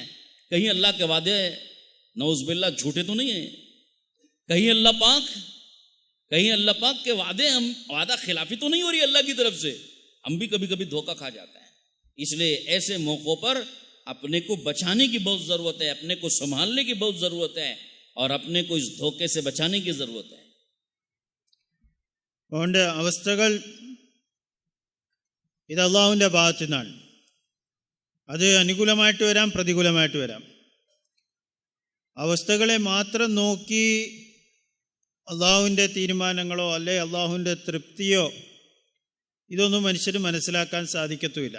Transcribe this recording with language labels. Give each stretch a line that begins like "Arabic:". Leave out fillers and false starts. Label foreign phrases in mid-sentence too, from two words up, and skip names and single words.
Hindi: कहीं अल्लाह के वादे नौज़बिल्लाह झूठे तो नहीं है, कहीं अल्लाह पाक के वादे हम वादा खिलाफी तो नहीं हो रही अल्लाह की तरफ से। हम भी कभी कभी धोखा खा जाते हैं। इसलिए ऐसे मौक़ों पर अपने को बचाने की बहुत ज़रूरत है, अपने को संभालने की बहुत ज़रूरत है और अपने को इस धोखे से बचाने की ज़रूरत है।
Malayalam: അതുകൊണ്ട് അവസ്ഥകൾ ഇത് അള്ളാഹുവിൻ്റെ ഭാഗത്തു നിന്നാണ്. അത് അനുകൂലമായിട്ട് വരാം, പ്രതികൂലമായിട്ട് വരാം. അവസ്ഥകളെ മാത്രം നോക്കി അള്ളാഹുവിൻ്റെ തീരുമാനങ്ങളോ അല്ലെ അള്ളാഹുവിൻ്റെ തൃപ്തിയോ ഇതൊന്നും മനുഷ്യന് മനസ്സിലാക്കാൻ സാധിക്കത്തുമില്ല.